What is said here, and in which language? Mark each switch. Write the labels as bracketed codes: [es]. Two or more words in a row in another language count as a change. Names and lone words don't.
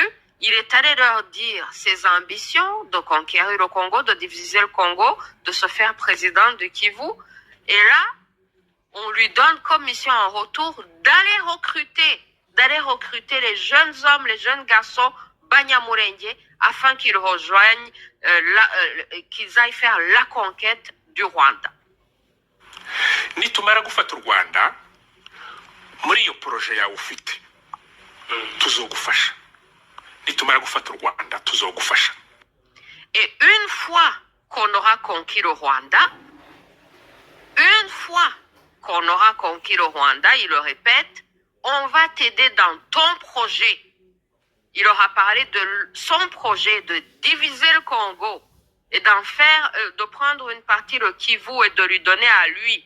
[fr] Il est allé leur dire ses ambitions de conquérir le Congo, de diviser le Congo, de se faire président de Kivu. Et là, on lui donne comme mission en retour d'aller recruter les jeunes hommes, les jeunes garçons Banyamulenge, afin qu'ils rejoignent, qu'ils aillent faire la conquête du Rwanda. [rw] Nitumara gufata u Rwanda muri iyo projet yawe ufite tuzogufasha. Nitumara gufata u Rwanda tuzogufasha. [fr] Et une fois qu'on aura conquis le Rwanda, il le répète, on va t'aider dans ton projet. Il aura parlé de son projet de diviser le Congo et de prendre une partie le Kivu et de lui donner à lui.